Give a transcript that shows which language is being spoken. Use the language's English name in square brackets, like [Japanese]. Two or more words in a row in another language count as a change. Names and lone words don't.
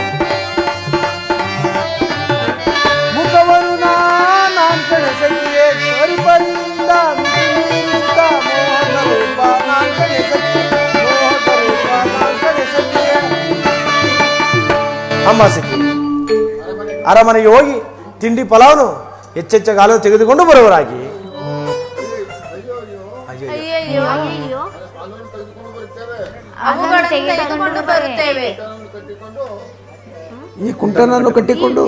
[Kannada] ಮುಖವನು ನಾನಾಂತಲೇ ಸಖಿಯೇ. ಪರಿಪರಿಯಿಂದ ಮಿತಿಮೀರಿಸುತ್ತ ಮೋಹಕ ರೂಪ ನಾಂತಲೇ ಸಖಿಯೇ. ಮೋಹಕ ರೂಪ ನಾಂತಲೇ ಸಖಿಯೇ. ಅಮ್ಮ ಸಖಿ, ಅರಮನೆಗೆ ಹೋಗಿ ತಿಂಡಿ ಫಲವನ್ನು ಹೆಚ್ಚೆಚ್ಚಾಗಲು ತೆಗೆದುಕೊಂಡು ಬರುವರಾಗಿ. ಅಯ್ಯಯ್ಯೋ, ಅವುಗಳನ್ನು ತೆಗೆದುಕೊಂಡು ಬರುತ್ತೇವೆ. ಈ ಕುಂಟನನ್ನು ಕಟ್ಟಿಕೊಂಡು